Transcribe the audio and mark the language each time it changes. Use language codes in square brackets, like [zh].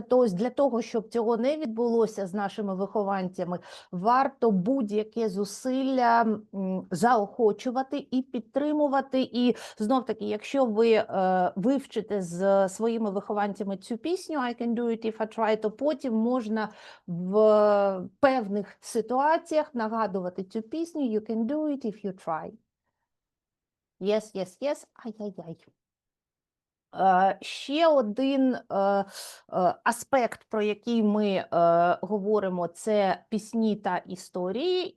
[uk] Тобто для того, щоб цього не відбулося з нашими вихованцями, варто будь-яке зусилля заохочувати і підтримувати. І знов-таки, якщо ви вивчите з своїми вихованцями цю пісню [en] «I can do it if I try», [uk] то потім можна в певних ситуаціях нагадувати цю пісню [en] «You can do it if you try». Yes, yes, yes, ай-яй-яй. [uk] Ще один аспект, про який ми говоримо, це пісні та історії.